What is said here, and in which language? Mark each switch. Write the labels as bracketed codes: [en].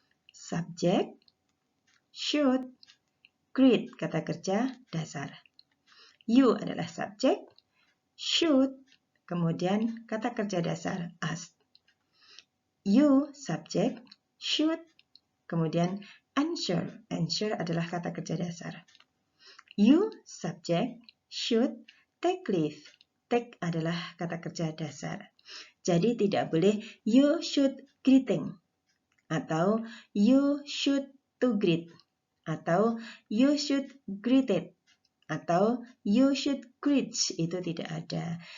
[id] Subjek, should, greet kata kerja dasar. You adalah subjek, should, kemudian kata kerja dasar ask. [en] You subjek, should, kemudian answer. [id] Answer adalah kata kerja dasar. [en] You subject should take leave. [id] Take adalah kata kerja dasar. Jadi tidak boleh [en] you should greeting [id] atau [en] you should to greet [id] atau [en] you should greeted [id] atau [en] you should greet, [id] itu tidak ada.